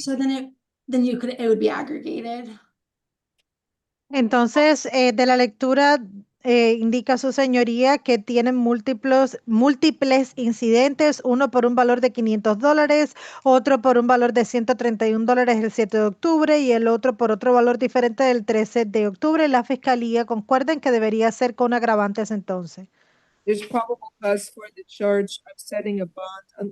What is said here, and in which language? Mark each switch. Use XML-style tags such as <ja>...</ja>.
<en>So then it would be aggregated.</en> <es>Entonces, de la lectura indica su señoría que tienen múltiples incidentes, uno por un valor de $500, otro por un valor de $131 el 7 de octubre y el otro por otro valor diferente del 13 de octubre. La fiscalía concuerda en que debería ser con agravantes entonces.</es> <en>There's probable cause for the charge of setting a bond.</en>